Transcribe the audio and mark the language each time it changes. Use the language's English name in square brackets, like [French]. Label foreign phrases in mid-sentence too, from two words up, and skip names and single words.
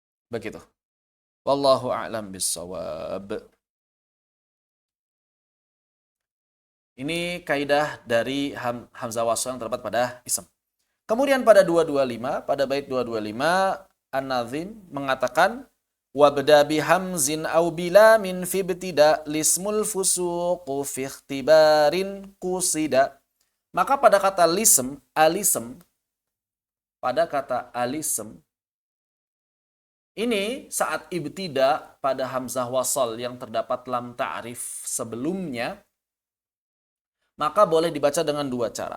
[Arabic] Begitu. والله أعلم بالصواب. [Indonesian] Ini kaidah dari [Arabic] همزة وصل [Indonesian] yang terdapat pada ism. Kemudian pada 225, pada bait 225, An-Nazim mengatakan [Arabic] وابدأ بهمز أو بلا من في ابتدا لاسم الفسوق في اختبار قصدا. [Indonesian] Maka pada kata lism, alism, pada kata alism, ini saat ibtida pada [Arabic] همزة وصل [Indonesian] yang terdapat [Arabic] لام التعريف [Indonesian] sebelumnya, maka boleh dibaca dengan dua cara.